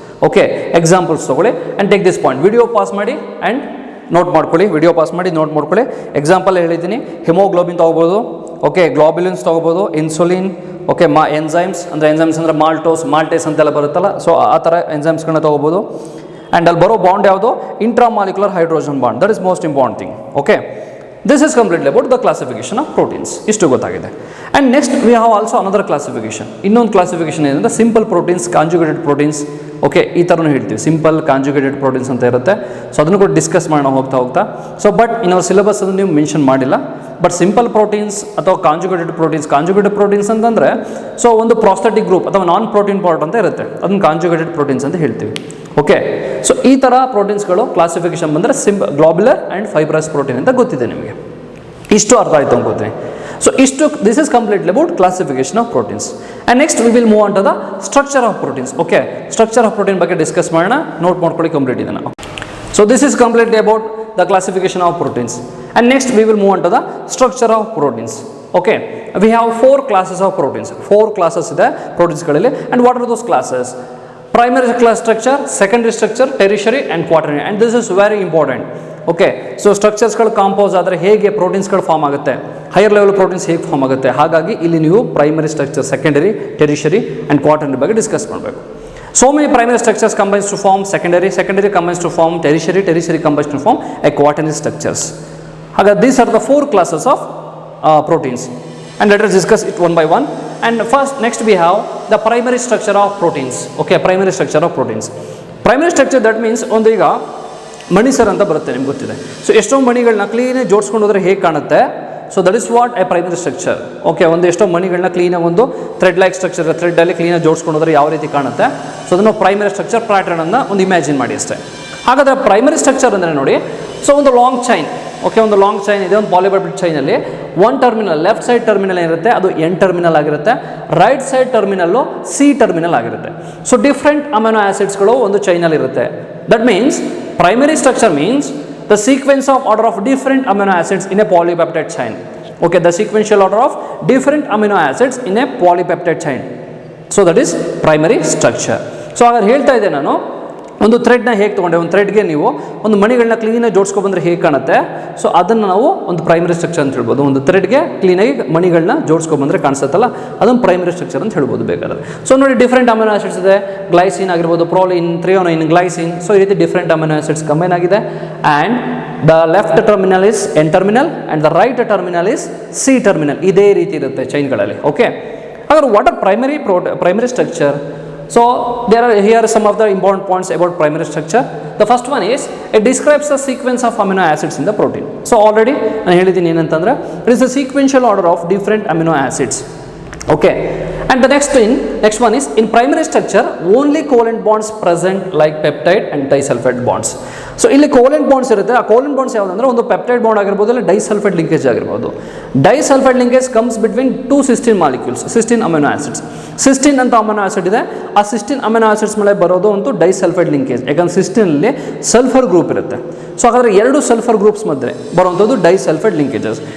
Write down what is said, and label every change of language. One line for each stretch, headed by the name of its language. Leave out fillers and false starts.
Kannada: Okay, examples ತೊಗೊಳ್ಳಿ
English: And take this point.
Kannada: Video pause ಮಾಡಿ and note ಮಾಡ್ಕೊಳ್ಳಿ, video pause ಮಾಡಿ ನೋಟ್ ಮಾಡ್ಕೊಳ್ಳಿ. ಎಕ್ಸಾಂಪಲ್ ಹೇಳಿದ್ದೀನಿ, ಹಿಮೋಗ್ಲೋಬಿನ್ ತೊಗೋಬೋದು. ಓಕೆ, ಗ್ಲೋಬ್ಯುಲಿನ್ಸ್ ತೊಗೋಬೋದು, ಇನ್ಸುಲಿನ್. ಓಕೆ, ಎನ್ಸೈಮ್ಸ್ ಅಂದರೆ ಮಾಲ್ಟೇಸ್ ಅಂತೆಲ್ಲ ಬರುತ್ತಲ್ಲ, ಸೊ ಆ ಥರ ಎನ್ಸೈಮ್ಸ್ಗಳನ್ನ ತೊಗೋಬೋದು. ಆ್ಯಂಡ್ ಅಲ್ಲಿ ಬರೋ ಬಾಂಡ್ ಯಾವುದು?
English: Intramolecular hydrogen bond. That is most important thing. Okay, This is completely about the classification of proteins.
Kannada: ಇಷ್ಟು ಗೊತ್ತಾಗಿದೆ.
English: And next we have also another classification.
Kannada: ಇನ್ನೊಂದು classification ಏನಂದ್ರೆ
English: simple proteins, conjugated proteins.
Kannada: Okay, ಈ ಥರನೂ ಹೇಳ್ತೀವಿ, simple conjugated proteins ಅಂತ ಇರುತ್ತೆ. So ಅದನ್ನು ಕೂಡ ಡಿಸ್ಕಸ್ ಮಾಡೋಣ ಹೋಗ್ತಾ. So
English: but in our syllabus
Kannada: ಅದನ್ನು ನೀವು ಮೆನ್ಷನ್ ಮಾಡಿಲ್ಲ. ಬಟ್ ಸಿಂಪಲ್ ಪ್ರೋಟೀನ್ಸ್ ಅಥವಾ ಕಾಂಜುಗೇಟೆಡ್ ಪ್ರೋಟೀನ್ಸ್ ಅಂತಂದರೆ ಸೊ ಒಂದು ಪ್ರಾಸ್ಥೆಟಿಕ್ ಗ್ರೂಪ್ ಅಥವಾ ನಾನ್ ಪ್ರೋಟೀನ್ ಪಾರ್ಟ್ ಅಂತ ಇರುತ್ತೆ, ಅದನ್ನು ಕಾಂಜುಗೇಟೆಡ್ ಪ್ರೋಟೀನ್ಸ್ ಅಂತ ಹೇಳ್ತೀವಿ. ಓಕೆ, ಸೊ ಈ ಥರ ಪ್ರೋಟೀನ್ಸ್ಗಳು ಕ್ಲಾಸಿಫಿಕೇಶನ್ ಬಂದರೆ ಗ್ಲೋಬ್ಯುಲರ್ ಆ್ಯಂಡ್ ಫೈಬ್ರಸ್ ಪ್ರೋಟೀನ್ ಅಂತ ಗೊತ್ತಿದೆ ನಿಮಗೆ. ಇಷ್ಟು ಅರ್ಥ ಆಯಿತು ಅನ್ಕೋತೀನಿ.
English: So this is completely about classification of proteins. And next we will move on to the structure of proteins. Okay, structure of protein ಬಗ್ಗೆ discuss ಮಾಡೋಣ.
Kannada: ನೋಟ್ ಮಾಡ್ಕೊಳ್ಳಿ ಕಂಪ್ಲೀಟ್ ಇದೆ ನಾವು.
English: So this is completely about the classification of proteins. And next we will move on to the structure of proteins. Okay, we have 4 classes of proteins. 4 classes ಇದೆ proteins ಗಳಲ್ಲಿ. And what are those classes? Primary class structure, secondary structure, tertiary and quaternary. And this is very important.
Kannada: Okay, so ಸ್ಟ್ರಕ್ಚರ್ಸ್ಗಳು compost ಆದರೆ ಹೇಗೆ ಪ್ರೋಟೀನ್ಸ್ಗಳು form ಆಗುತ್ತೆ, higher level proteins ಹೇಗೆ form ಆಗುತ್ತೆ, ಹಾಗಾಗಿ ಇಲ್ಲಿ ನೀವು primary structure, secondary, ಟೆರಿಷರಿ and quaternary ಬಗ್ಗೆ discuss ಮಾಡಬೇಕು.
English: So many primary structures combines to form secondary combines to form tertiary combines to form a quaternary structures. ಹಾಗಾಗಿ these are the 4 classes of proteins, and let us discuss it one by one. And next we have the primary structure of proteins. Okay, primary structure of proteins.
Kannada: Primary structure, that means ಒಂದು ಈಗ ಮಣಿ sir ಅಂತ ಬರುತ್ತೆ, ನಿಮ್ಗೆ ಗೊತ್ತಿದೆ. So ಎಷ್ಟೋ ಮಣಿಗಳನ್ನ ಕ್ಲೀನಾಗಿ ಜೋಡಿಸ್ಕೊಂಡು ಹೋದರೆ ಹೇಗೆ ಕಾಣುತ್ತೆ,
English: So that is what a primary structure.
Kannada: Okay, ಒಂದು ಎಷ್ಟೋ ಮಣಿಗಳನ್ನ ಕ್ಲೀನಾಗಿ ಒಂದು ಥ್ರೆಡ್ ಲೈಕ್ ಸ್ಟ್ರಕ್ಚರ್, ಥ್ರೆಡ್ಡಲ್ಲಿ ಕ್ಲೀನಾಗಿ ಜೋಡಿಸ್ಕೊಂಡು ಹೋದರೆ ಯಾವ ರೀತಿ ಕಾಣುತ್ತೆ, ಸೊ ಅದನ್ನು ಪ್ರೈಮರಿ ಸ್ಟ್ರಕ್ಚರ್ ಪ್ಯಾಟರ್ನನ್ನು ಒಂದು ಇಮ್ಯಾಜಿನ್ ಮಾಡಿ ಅಷ್ಟೇ. ಹಾಗಾದರೆ ಪ್ರೈಮರಿ ಸ್ಟ್ರಕ್ಚರ್ ಅಂದರೆ ನೋಡಿ, ಸೊ ಒಂದು ಲಾಂಗ್ ಚೈನ್. ಓಕೆ, ಒಂದು ಲಾಂಗ್ ಚೈನ್ ಇದೆ, ಒಂದು polypeptide ಚೈನಲ್ಲಿ one terminal, left side terminal ಏನಿರುತ್ತೆ ಅದು ಎನ್ ಟರ್ಮಿನಲ್ ಆಗಿರುತ್ತೆ, right side terminal C terminal ಆಗಿರುತ್ತೆ. ಸೊ ಡಿಫ್ರೆಂಟ್ ಅಮಿನೋ ಆ್ಯಸಿಡ್ಸ್ಗಳು ಒಂದು ಚೈನಲ್ಲಿ ಇರುತ್ತೆ.
English: That means primary structure means the sequence of order of different amino acids in a polypeptide chain. Okay, the sequential order of different amino acids in a polypeptide chain. So that is primary structure.
Kannada: So ಹಾಗಾದ್ರೆ ಹೇಳ್ತಾ ಇದ್ದೆ ನಾನು, ಒಂದು ಥ್ರೆಡ್ನ ಹೇಗೆ ತೊಗೊಂಡೆ, ಒಂದು ಥ್ರೆಡ್ಗೆ ನೀವು ಒಂದು ಮಣಿಗಳನ್ನ ಕ್ಲೀನಾಗಿ ಜೋಡಿಸ್ಕೊ ಬಂದರೆ ಹೇಗೆ ಕಾಣುತ್ತೆ, ಸೊ ಅದನ್ನು ನಾವು ಒಂದು ಪ್ರೈಮರಿ ಸ್ಟ್ರಕ್ಚರ್ ಅಂತ ಹೇಳ್ಬೋದು. ಒಂದು ಥ್ರೆಡ್ಗೆ ಕ್ಲೀನಾಗಿ ಮಣಿಗಳನ್ನ ಜೋಡಿಸ್ಕೊ ಬಂದರೆ ಕಾಣಿಸುತ್ತಲ್ಲ, ಅದೊಂದು ಪ್ರೈಮರಿ ಸ್ಟ್ರಕ್ಚರ್ ಅಂತ ಹೇಳ್ಬೋದು ಬೇಕಾದ್ರೆ. ಸೊ ನೋಡಿ, ಡಿಫ್ರೆಂಟ್ ಅಮಿನೋ ಆಸಿಡ್ಸ್ ಇದೆ, ಗ್ಲೈಸಿನ್ ಆಗಿರ್ಬೋದು, ಪ್ರೋಲಿನ್, ಥ್ರಿಯೋನೈನ್, ಗ್ಲೈಸಿನ್. ಸೊ ಈ ರೀತಿ ಡಿಫ್ರೆಂಟ್ ಅಮಿನೋ ಆಸಿಡ್ಸ್ ಕಂಬೈನ್ ಆಗಿದೆ.
English: And the left terminal is N terminal and the right terminal is C terminal.
Kannada: ಇದೇ ರೀತಿ ಇರುತ್ತೆ ಚೈನ್ಗಳಲ್ಲಿ. ಓಕೆ, ಹಾಗಾದ್ರೆ
English: What are primary structure? So here are some of the important points about primary structure. The first one is it describes the sequence of amino acids in the protein. So already
Kannada: ನಾನು ಹೇಳಿದ್ದೀನಿ ಏನಂತಂದರೆ
English: it is the sequential order of different amino acids. Okay, and the next one is in primary structure only covalent bonds present like peptide and disulfide bonds.
Kannada: So ಇಲ್ಲಿ ಕೋಲೆಂಟ್ bonds ಇರುತ್ತೆ. ಆ ಕೋಲೆಂಟ್ bonds ಯಾವುದಂದ್ರೆ ಒಂದು peptide bond ಆಗಿರ್ಬೋದು, ಇಲ್ಲ disulphide linkage ಆಗಿರ್ಬೋದು.
English: Disulfide linkage comes between 2 cysteine molecules, cysteine amino acids.
Kannada: Cysteine ಅಂತ amino acid ಇದೆ, ಆ ಸಿಸ್ಟೀನ್ ಅಮಿನೋ ಆಸಿಡ್ಸ್ ಮೇಲೆ ಬರೋದು ಒಂದು ಡೈಸಲ್ಫೈಡ್ ಲಿಂಕೇಜ್. ಯಾಕಂದ್ರೆ ಸಿಸ್ಟೀನಲ್ಲಿ ಸಲ್ಫರ್ ಗ್ರೂಪ್ ಇರುತ್ತೆ. ಸೊ ಹಾಗಾದರೆ 2 ಸಲ್ಫರ್ ಗ್ರೂಪ್ಸ್ ಮಧ್ಯೆ ಬರುವಂಥದ್ದು ಡೈಸಲ್ಫೈಡ್ ಲಿಂಕೇಜಸ್.